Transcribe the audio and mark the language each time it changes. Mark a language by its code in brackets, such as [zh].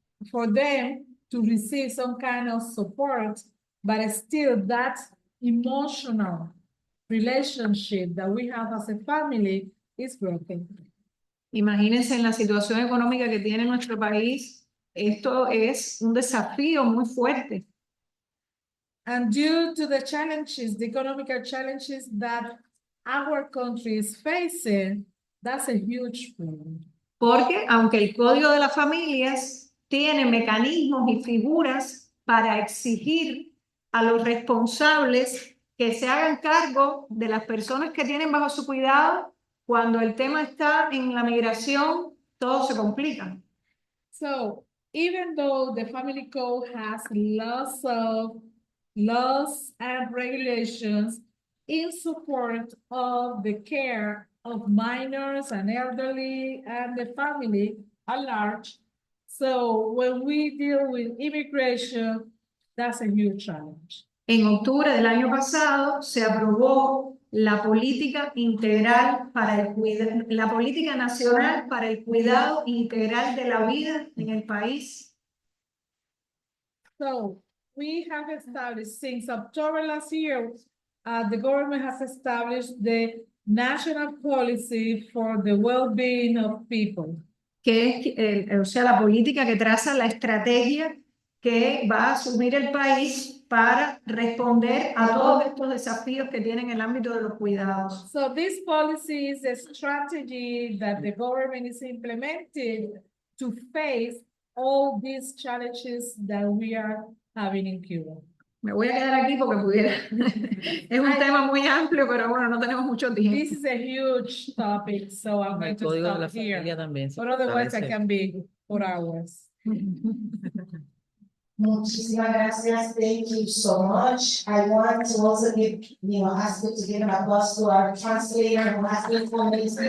[en] for them to receive some kind of support, but still that emotional relationship that we have as a family is broken. [es] Imagínense en la situación económica que tiene nuestro país, esto es un desafío muy fuerte. [en] And due to the challenges, the economical challenges that our country is facing, that's a huge problem. [es] Porque aunque el Código de las Familias tiene mecanismos y figuras para exigir a los responsables que se hagan cargo de las personas que tienen bajo su cuidado, cuando el tema está en la migración, todo se complica. [en] So even though the family code has lots of laws and regulations in support of the care of minors and elderly and the family at large, so when we deal with immigration, that's a huge challenge. [es] En octubre del año pasado se aprobó la política integral para el cuidado, la política nacional para el cuidado integral de la vida en el país. [en] So we have established since October last year, the government has established the national policy for the well-being of people. [es] Que es, o sea, la política que traza la estrategia que va a asumir el país para responder a todos estos desafíos que tienen en el ámbito de los cuidados. [en] So this policy is a strategy that the government is implementing to face all these challenges that we are having in Cuba. [es] Me voy a quedar aquí porque pudiera. Es un tema muy amplio, pero bueno, no tenemos mucho tiempo. [en] This is a huge topic, so I'm going to stop here. But otherwise, I can be for hours. [es] Muchísimas gracias. [en] Thank you so much. I want to also give, ask you to give an applause to our translator who has been for me.